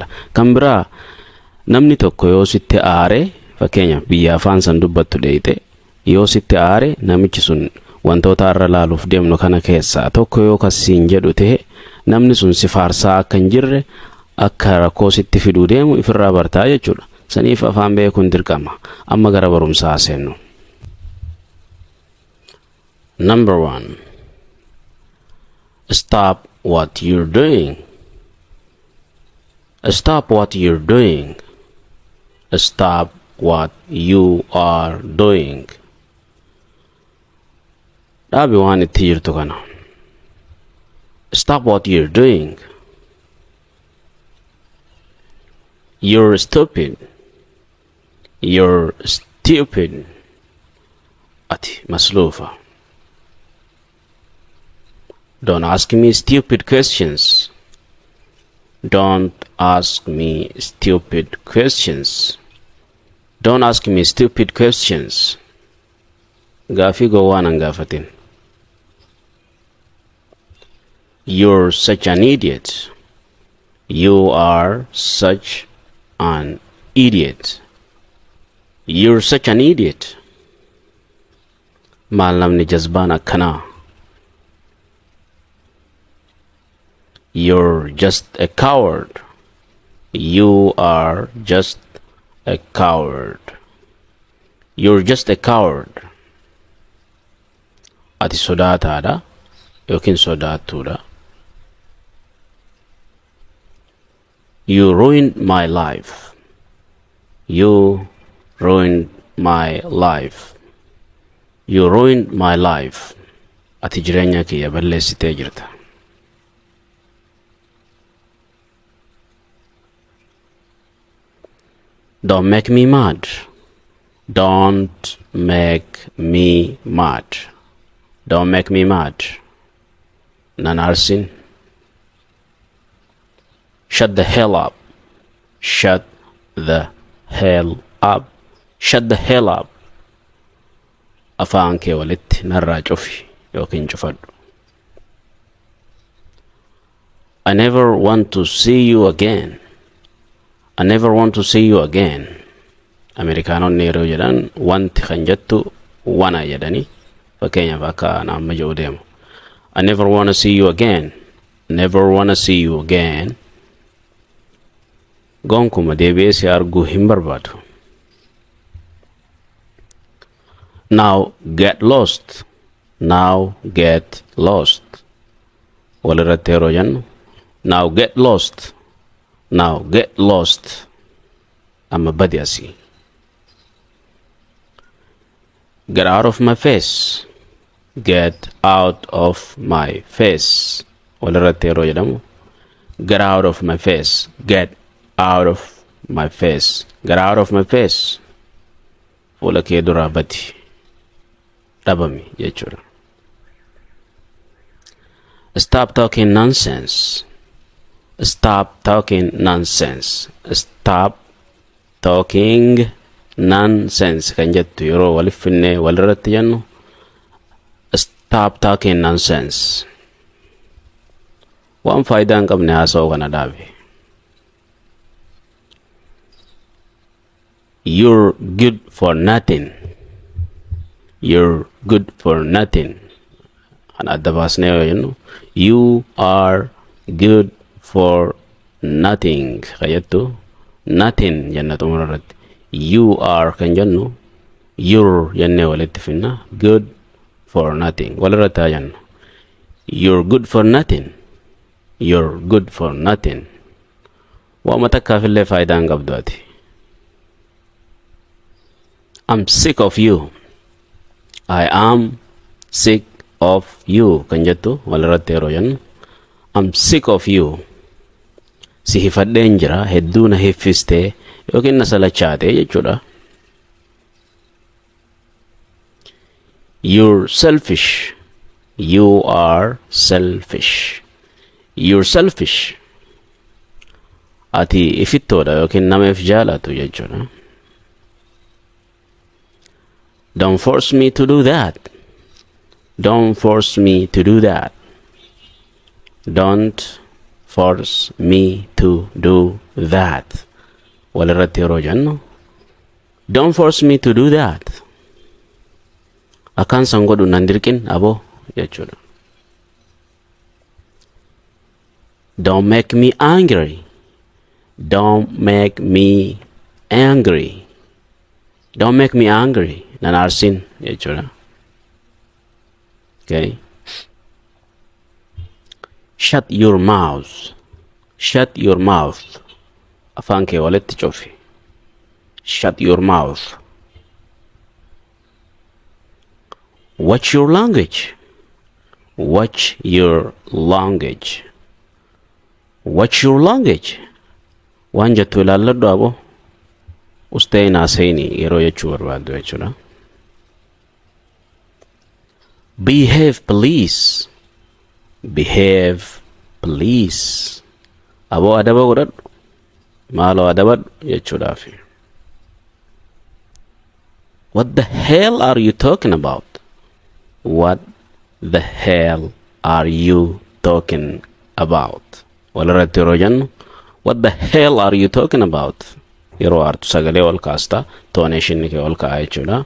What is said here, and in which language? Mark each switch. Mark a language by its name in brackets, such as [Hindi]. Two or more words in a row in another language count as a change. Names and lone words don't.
[Oromo] Kan biraa namni tokko yoo sitti aare, fakkeenya biyya afaan san dubbattu dheeyite, yoo sitti aare namichi sun wantoota arra laaluuf deemnu kana keessaa tokko yoo kasiin jedhu ta'e namni sun si faarsaa akka hin jirre akka rakkoo sitti fiduu deemu ifirraa bartaa jechuudha. Saniif afaan beekuun dirqama. Amma gara barumsaa seennu. [English] Number 1. Stop what you're doing. Stop what you're doing. Stop what you are doing. [Oromo] Dhaabi waan itti jirtu kana. [English] Stop what you're doing. You're stupid. You're stupid. [Oromo] Ati maslufa. [English] Don't ask me stupid questions. Don't ask me stupid questions. Don't ask me stupid questions. [Oromo] Gaafi gowwaan an gaafatin. [English] You're such an idiot. You are such an idiot. You're such an idiot. [Oromo] Maal namni jazbaan akkanaa. [English] You're just a coward. You are just a coward. You're just a coward. [Oromo] Ati sodaataadha yookiin sodaattuudha. [English] You ruined my life. You ruined my life. You ruined my life. [Oromo] Ati jireenya kiyya balleessitee jirta. [English] Don't make me mad. Don't make me mad. Don't make me mad. Nanarsin. Shut the hell up. Shut the hell up. Shut the hell up. [Oromo] Afaan kee walitti narraa cufi yookiin cufadhu. [English] I never want to see you again. I never want to see you again. [Oromo] Amerikaanonni yeroo jedhan wanti kan jettu wana jedhani. Fakkeenyaaf akka nama jedhu deemu. [English] I never want to see you again. Never want to see you again. [Oromo] Gonkuma deebi'ee si arguu hin barbaadu. [English] Now get lost. Now get lost. [Oromo] Walirratti yeroo jennu. [English] Now get lost. Now get lost. [Oromo] Amma badi asii. [English] Get out of my face. Get out of my face. [Oromo] Walirratti yeroo jedhamu. [English] Get out of my face. Get out of my face. Get out of my face. [Oromo] Fuula kee duraa badi. Dhabami jechuudha. [English] Stop talking nonsense. Stop talking nonsense. Stop talking nonsense. [Oromo] Kan jettu yeroo waliif finne walirratti jennu. [English] Stop talking nonsense. [Oromo] Waan faayidaa hin qabne haasa'uu kana dhaabi. [English] You're good for nothing. You're good for nothing. [Oromo] Kan adda baasnee yoo jennu. [English] You are good for nothing. [Oromo] Kayattu nothing jenna xumura irratti. [English] You are [Oromo] kan jennu. You're jennee walitti finna. [English] Good for nothing. [Oromo] Walirratti haa jennu. [English] You're good for nothing. You're good for nothing. [Oromo] Waama takkaafillee faayidaa hin qabdu ati. [English] I'm sick of you. I am sick of you. [Oromo] Kan jettu walirratti yeroo jennu. [English] I'm sick of you. [Oromo] Si hifadheen jira hedduu na hiffistee yookiin na salachaate jechuudha. [English] You're selfish. You are selfish. You're selfish. [Oromo] Ati ifittoodha yookiin nama if jaalatu jechuudha. [English] Don't force me to do that. Don't force me to do that. Don't force me to do that. [Oromo] Walirratti yeroo jennu [English] don't force me to do that. [Oromo] Akkaan san godhu nan dirqin aboo jechuudha. [English] Don't make me angry. Don't make me angry. Don't make me angry. [Oromo] Nan aarsin jechuudha. [English] Okay. Shut your mouth. Shut your mouth. [Oromo] Afaan kee walitti cufi. [English] Shut your mouth. Watch your language. Watch your language. Watch your language. [Oromo] Waan jettu ilaalladhu aboo. Ustee naasayni yeroo jechuu barbaaddu jechuudha. [English] Behave please. Behave please. [Oromo] Aboo adaba godhadhu. Maaloo adabadhu jechuudhaafi. [English] What the hell are you talking about? What the hell are you talking about? [Oromo] Walirratti yeroo jennu [English] what the hell are you talking about? [Oromo] Yeroo aartu sagalee ol kaasta toonation kee ol ka'aa jechuudha.